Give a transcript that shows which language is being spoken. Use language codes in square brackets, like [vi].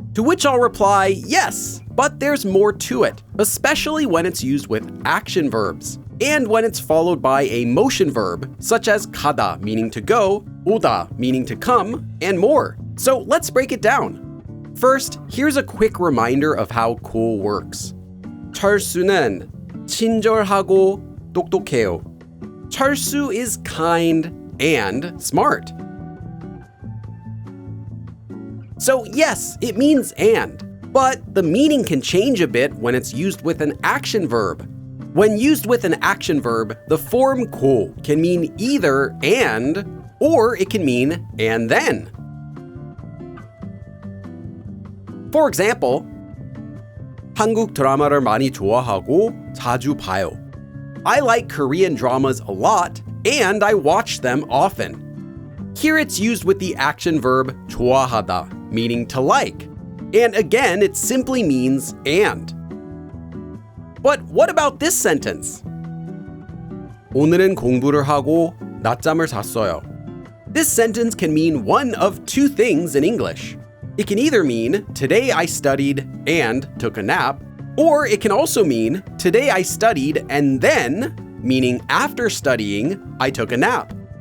[en] To which I'll reply, yes, but there's more to it, especially when it's used with action verbs, and when it's followed by a motion verb, such as 가다, meaning to go, 오다, meaning to come, and more. So let's break it down. First, here's a quick reminder of how 고 works. [ko] 철수는 친절하고 똑똑해요. [en] 철수 is kind and smart. So yes, it means and, but the meaning can change a bit when it's used with an action verb. When used with an action verb, the form 고 can mean either and, or it can mean and then. For example, [ko] 한국 드라마를 많이 좋아하고 자주 봐요. [en] I like Korean dramas a lot, and I watch them often. Here it's used with the action verb 좋아하다, meaning to like. And again, it simply means and. But what about this sentence? [ko] 오늘은 공부를 하고 낮잠을 잤어요. [en] This sentence can mean one of two things in English. It can either mean, today I studied and took a nap, or it can also mean, today I studied and then, meaning after studying, I took a nap.